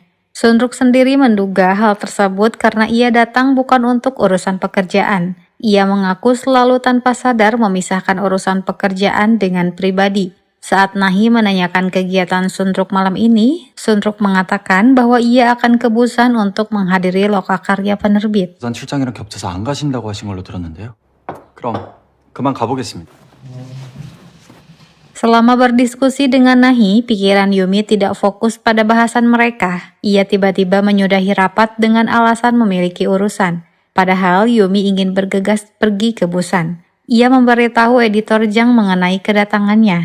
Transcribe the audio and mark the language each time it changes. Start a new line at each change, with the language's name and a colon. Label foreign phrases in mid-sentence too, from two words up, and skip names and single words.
Indonesian: Sunruk sendiri menduga hal tersebut karena ia datang bukan untuk urusan pekerjaan. Ia mengaku selalu tanpa sadar memisahkan urusan pekerjaan dengan pribadi. Saat Nahi menanyakan kegiatan Sunruk malam ini, Sunruk mengatakan bahwa ia akan ke Busan untuk menghadiri lokakarya penerbit.
Korean: 부산 출장이랑 겹쳐서 안 가신다고 하신 걸로 들었는데요. 그럼 그만 가보겠습니다.
Indonesian: Selama berdiskusi dengan Nahi, pikiran Yumi tidak fokus pada bahasan mereka. Ia tiba-tiba menyudahi rapat dengan alasan memiliki urusan. Padahal Yumi ingin bergegas pergi ke Busan. Ia memberitahu editor Jang mengenai kedatangannya.